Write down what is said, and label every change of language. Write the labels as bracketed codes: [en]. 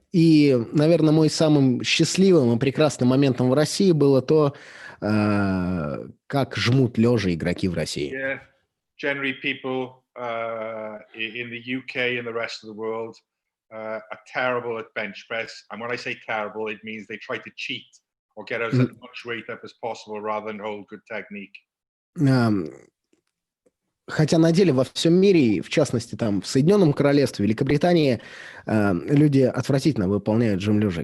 [ru] И, наверное, мой самым счастливым и прекрасным моментом в России было то, как жмут лежа игроки в России. [en] Yeah, generally people in the UK and the rest of the world are terrible at bench press. And when I say terrible, it means they try to cheat or get as much weight up as possible rather than hold good technique. [ru] Хотя на деле во всем мире, в частности там в Соединенном Королевстве, Великобритании, люди отвратительно выполняют жим лежа.